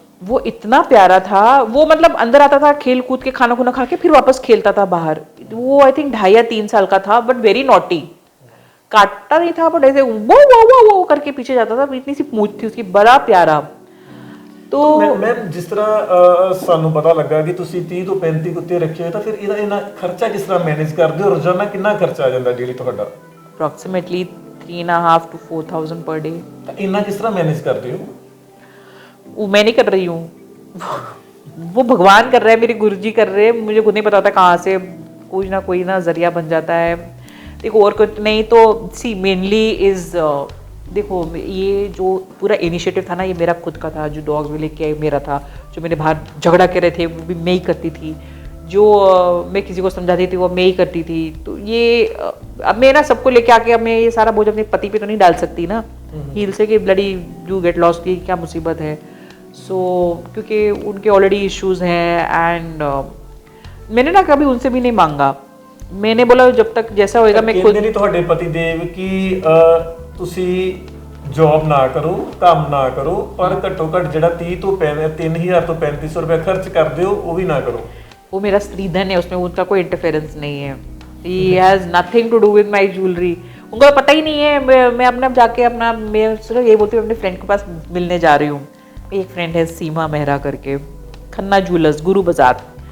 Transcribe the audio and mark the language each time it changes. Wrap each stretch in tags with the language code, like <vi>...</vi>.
<hi>वो इतना प्यारा था, वो मतलब अंदर आता था खेल कूद के खाना खुना खा के फिर वापस खेलता था बाहर। वो आई थिंक 2.5 या 3 साल का था,</hi> <en>But very naughty.</en> <hi>काटता नहीं था बट ऐसे वो करके पीछे जाता था, इतनी सी मूंछ थी उसकी, बड़ा प्यारा। तो</hi> <pa>ਮੈਂ ਜਿਸ ਤਰ੍ਹਾਂ ਸਾਨੂੰ ਪਤਾ ਲੱਗਾ ਕਿ ਤੁਸੀਂ 30 ਤੋਂ 35 ਕੁੱਤੇ ਰੱਖੇ ਹੋਏ, ਤਾਂ ਫਿਰ ਇਹਦਾ ਇਹਨਾਂ ਖਰਚਾ ਕਿਸ ਤਰ੍ਹਾਂ ਮੈਨੇਜ ਕਰਦੇ ਹੋ? ਰੋਜ਼ਾਨਾ ਕਿੰਨਾ ਖਰਚਾ ਆ ਜਾਂਦਾ ਡੇਲੀ ਤੁਹਾਡਾ?</pa> <en>Approximately 3,500 to 4,000 per day.</en> <pa>ਤਾਂ ਇੰਨਾ ਕਿਸ ਤਰ੍ਹਾਂ ਮੈਨੇਜ ਕਰਦੇ ਹੋ?</pa> <hi>वो मैं नहीं कर रही हूँ, वो भगवान कर रहे हैं, मेरे गुरुजी कर रहे हैं। मुझे खुद नहीं पता था कहाँ से कोई ना जरिया बन जाता है। देखो और कुछ नहीं तो सी मेनली इज देखो ये जो पूरा इनिशिएटिव था ना, ये मेरा खुद का था। जो डॉग्स भी लेके आए मेरा था, जो मैंने बाहर झगड़ा कर रहे थे वो भी मैं ही करती थी, जो मैं किसी को समझाती थी वो मैं ही करती थी। तो ये अब मैं ना सबको लेके आके अब मैं ये सारा बोझ अपने पति पे तो नहीं डाल सकती ना, हील से कि</hi> <en>bloody you get lost</en> <hi>की क्या मुसीबत है। सो क्योंकि उनके ऑलरेडी इश्यूज हैं। एंड मैंने ना कभी उनसे भी नहीं मांगा, मैंने बोला जब तक जैसा होएगा मैं खुद।</hi> <pa>नहीं ਤੁਹਾਡੇ ਪਤੀ ਦੇਵ ਕਿ ਤੁਸੀਂ ਜੌਬ ਨਾ ਕਰੋ, ਕੰਮ ਨਾ ਕਰੋ, ਪਰ ਘੱਟੋ ਘੱਟ ਜਿਹੜਾ 30 ਤੋਂ 3000 ਤੋਂ 3500</pa> <hi>रुपया खर्च करते हो वो भी ना करो। वो मेरा स्त्रीधन है, उसमें उनका कोई इंटरफेरेंस नहीं है।</hi> <en>He has nothing to do with my jewellery.</en> <hi>उनको पता ही नहीं है। मैं अपने आप जाके अपना, मैं सिर्फ यही बोलती हूँ अपने फ्रेंड के पास मिलने जा रही हूँ। एक फ्रेंड है सीमा मेहरा करके, खन्ना ज्वेलर्स, गुरु बाजार।</hi>